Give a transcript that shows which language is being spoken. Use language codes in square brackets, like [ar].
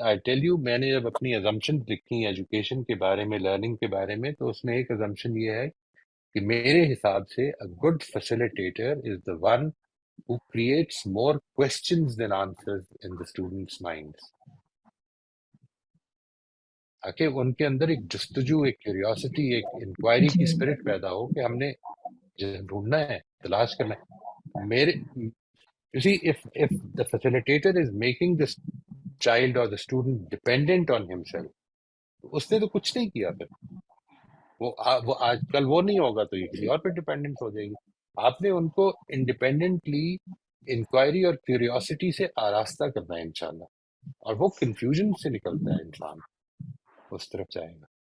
[ur] I tell you, میں نے جب اپنی ازمپشن لکھی ایجوکیشن کے بارے میں، لرننگ کے بارے میں، تو اس میں ایک ازمپشن یہ ہے کہ میرے حساب سے [en] a good facilitator is the one who creates more questions than answers in the students' minds. [ur] تاکہ ان کے اندر ایک جستجو، ایک کیوریوسٹی، ایک انکوائری کی جی. اسپرٹ پیدا ہو کہ ہم نے ڈھونڈنا ہے، تلاش کرنا ہے. [en] میرے you see, if the facilitator is making this child or the student dependent on himself، [ur] اس نے تو کچھ نہیں کیا. پھر وہ آج کل وہ نہیں ہوگا تو یہ کسی اور پہ ڈپینڈنٹ ہو جائے گی. آپ نے ان کو انڈیپینڈنٹلی انکوائری اور کیوریوسٹی سے آراستہ کرنا ہے انشاءاللہ، اور وہ کنفیوژن سے نکلتا ہے انسان، اس طرف جائے گا.